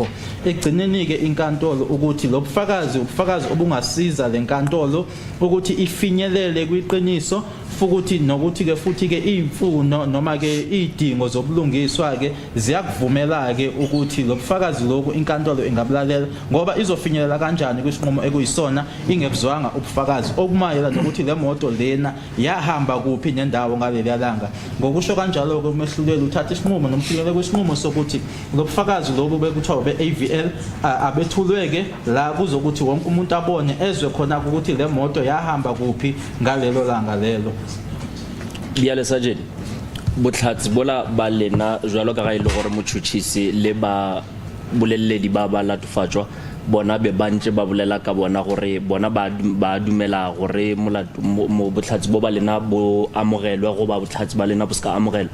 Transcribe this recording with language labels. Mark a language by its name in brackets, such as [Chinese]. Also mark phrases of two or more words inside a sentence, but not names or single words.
[Zulu] Ekugcineni ke inkantolo ukuthi lobufakazi ubufakazi obungasiza lenkantolo ukuthi ifinyelele kwiqiniso futhi nokuthi ke futhi ke imfuno noma ke idingo zobulungiswa ke ziyakuvumela ke ukuthi lobufakazi lokho inkantolo ingabulalela ngoba izofinyelela kanjani kwisinqumo ekuyisona ingekuzwanga ubufakazi okumayela nokuthi le moto lena yahamba kuphi nendawo ngaleli langa. Ngokusho kanjalo ke umehlulela uthatha isinqumo nomfinyelelo kwesinqumo sokuthi lobufakazi lobo bekuthiwa beAVL abethulwe ke la kuzokuthi wonke umuntu abone ezwe khona ukuthi le moto yahamba kuphi ngalelo langa lelo. Biyale Sergeant. [Tswana] botlhatsi bola ba lena jwalo ka ga ile gore motšhotšhisi le ba boleledi ba latofatšwa bona be bantse ba bolela ka bona gore bona ba dumela gore botlhatsi bo ba lena bo amogelwe go ba botlhatsi ba lena bo ska amogelwa.